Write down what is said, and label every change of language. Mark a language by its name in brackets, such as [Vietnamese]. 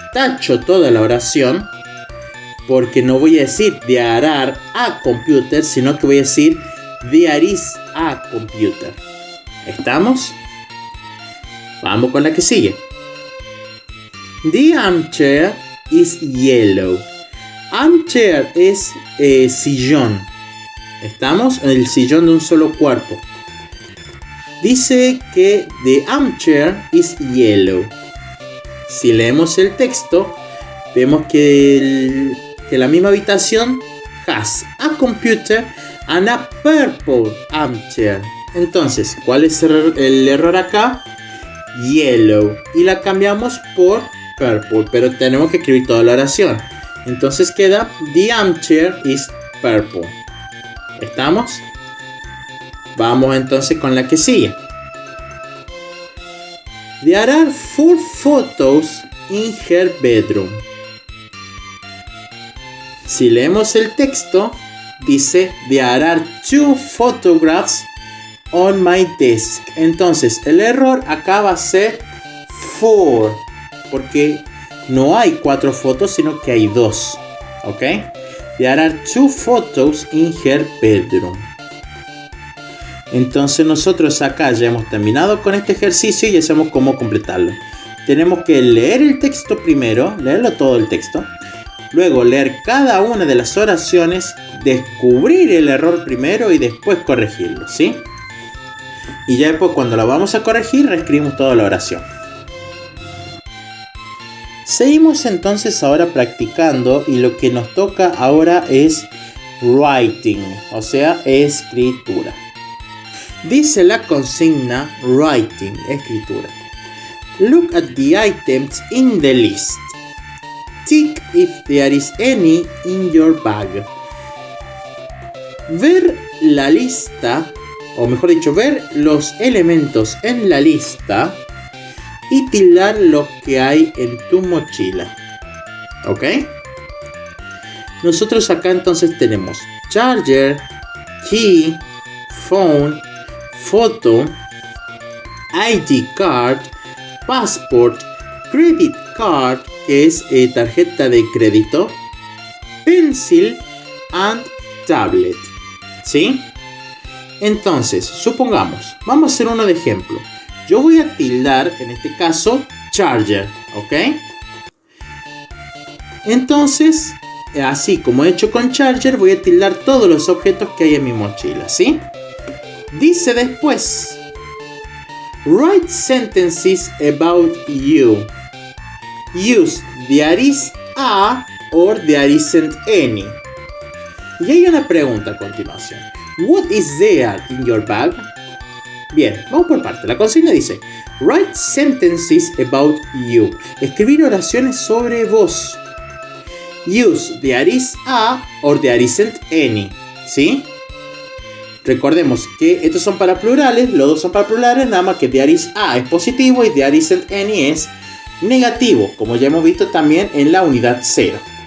[Spanish] Tacho toda la oración porque no voy a decir [English] There are a computer, [Spanish] sino que voy a decir [English] There is a computer. [Spanish] ¿Estamos? Vamos con la que sigue. [English] The armchair is yellow. Armchair [Spanish] es sillón. ¿Estamos? El sillón de un solo cuerpo. Dice que [English] the armchair is yellow. [Spanish] Si leemos el texto, vemos que la misma habitación [English] has a computer and a purple armchair. [Spanish] Entonces, ¿cuál es el error acá? Yellow. Y la cambiamos por purple, pero tenemos que escribir toda la oración. Entonces queda [English] the armchair is purple. [Spanish] ¿Estamos? Vamos entonces con la que sigue. [English] There are 4 photos in her bedroom. [Spanish] Si leemos el texto, dice [English] There are 2 photographs on my desk. [Spanish] Entonces el error acá va a ser 4, porque no hay 4 fotos, sino que hay 2. ¿Ok? [English] There are 2 photos in her bedroom. [Spanish] Entonces nosotros acá ya hemos terminado con este ejercicio y ya sabemos cómo completarlo. Tenemos que leer el texto primero, leerlo todo el texto. Luego leer cada una de las oraciones, descubrir el error primero y después corregirlo, ¿sí? Y ya después cuando lo vamos a corregir, reescribimos toda la oración. Seguimos entonces ahora practicando y lo que nos toca ahora es writing, o sea, escritura. Dice la consigna writing, escritura. [English] Look at the items in the list. Tick if there is any in your bag. [Spanish] Ver la lista, o mejor dicho, ver los elementos en la lista y tildar lo que hay en tu mochila. ¿Ok? Nosotros acá entonces tenemos charger, key, phone, foto, ID card, passport, credit card, que es tarjeta de crédito, pencil and tablet. ¿Sí? Entonces, supongamos, vamos a hacer uno de ejemplo. Yo voy a tildar, en este caso, charger, ¿ok? Entonces, así como he hecho con charger, voy a tildar todos los objetos que hay en mi mochila, ¿sí? Dice después, [English] write sentences about you. Use there is a or there isn't any. [Spanish] Y hay una pregunta a continuación. [English] What is there in your bag? [Spanish] Bien, vamos por parte. La consigna dice, write sentences about you. Escribir oraciones sobre vos. [English] Use there is a or there isn't any. [Spanish] ¿Sí? Recordemos que estos son para plurales, los dos son para plurales, nada más que [English] there is a [Spanish] es positivo y [English] there isn't any [Spanish] es negativo, como ya hemos visto también en la unidad 0.